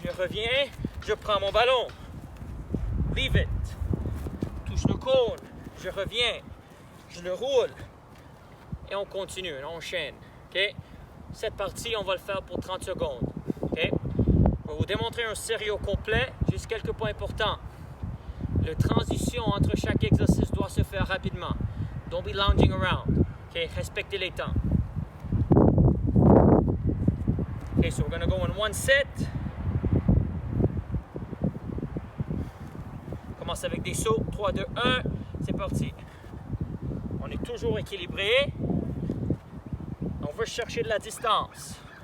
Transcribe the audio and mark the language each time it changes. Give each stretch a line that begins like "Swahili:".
French: Je reviens. Je prends mon ballon.
English: Leave it.
French: Touche le cône. Je reviens. Je le roule. Et on continue. On enchaîne. Okay? Cette partie, on va le faire pour 30 secondes. Okay? Je vais vous démontrer un sérieux complet, juste quelques points importants. La transition entre chaque exercice doit se faire rapidement.
English: Don't be lounging around. Okay?
French: Respectez les temps.
English: Okay, so we're going to go in 1 set.
French: On commence avec des sauts. 3, 2, 1. C'est parti. On est toujours équilibré. On veut chercher de la distance.